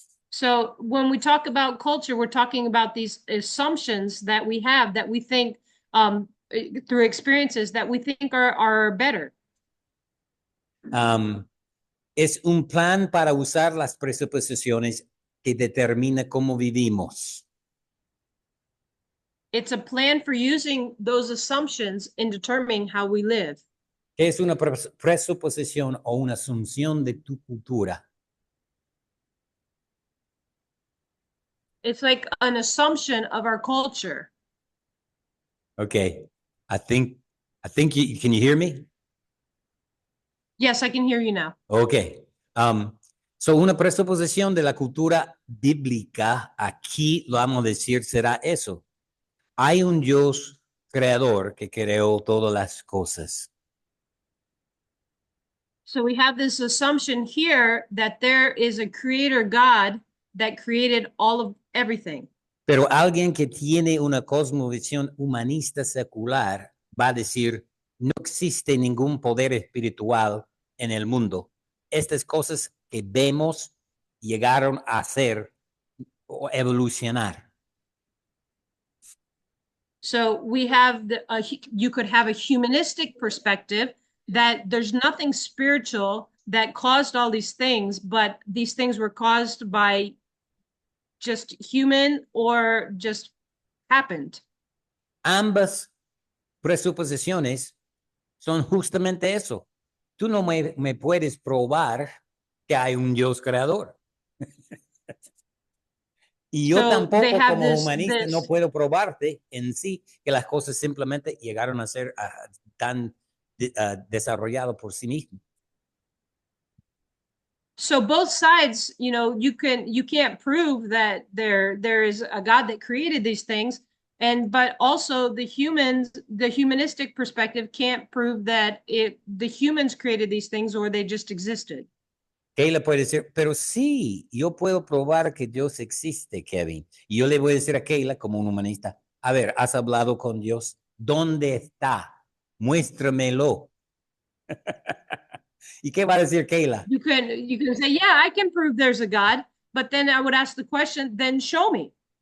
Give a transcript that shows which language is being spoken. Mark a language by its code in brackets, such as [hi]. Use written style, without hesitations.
[en] So when we talk about culture, we're talking about these assumptions that we have that we think through experiences that we think are better. [es] Es un plan para usar las presuposiciones que determina cómo vivimos. [en] It's a plan for using those assumptions in determining how we live. [es] ¿Qué es una presuposición o una asunción de tu cultura? [en] It's like an assumption of our culture. Okay. I think you, can you hear me? Yes, I can hear you now. Okay. [es] So una presuposición de la cultura bíblica, aquí lo vamos a decir, será eso. Hay un Dios creador que creó todas las cosas. [en] So we have this assumption here that there is a creator God that created all of everything. [es] Pero alguien que tiene una cosmovisión humanista secular va a decir, no existe ningún poder espiritual en el mundo. Estas cosas que vemos llegaron a ser o evolucionar. [en] So we have you could have a humanistic perspective that there's nothing spiritual that caused all these things, but these things were caused by just human or just happened. [es] Ambas presuposiciones son justamente eso. Tú no me puedes probar que hay un Dios creador. Y yo tampoco como humanista no puedo probarte en sí que las cosas simplemente llegaron a ser tan desarrolladas por sí mismas. [en] So both sides, you know, you can't prove that there is a God that created these things, but also the humanistic perspective can't prove that the humans created these things or they just existed. [es] Kayla puede decir, pero sí, yo puedo probar que Dios existe, Kevin. Y yo le voy a decir a Kayla como un humanista, a ver, ¿has hablado con Dios? ¿Dónde está? Muéstramelo. ¿Y qué va a decir Kayla? [en] You can say, yeah, I can prove there's a God, but then I would ask the question, then show me.